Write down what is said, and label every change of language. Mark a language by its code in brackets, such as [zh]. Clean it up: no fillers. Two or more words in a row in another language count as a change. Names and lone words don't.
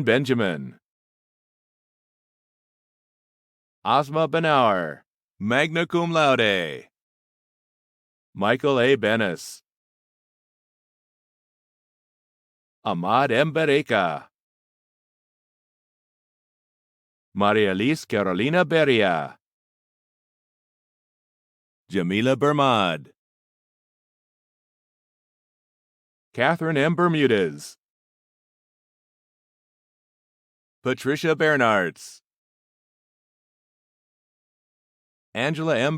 [en] Benjamin, Asma Benauer, [la] magna cum laude, [en] Michael A. Bennis, Ahmad M. Bereka, Maria Elise Carolina Beria, Jamila Bermad, Catherine M. Bermudez, Patricia Bernards, Angela M.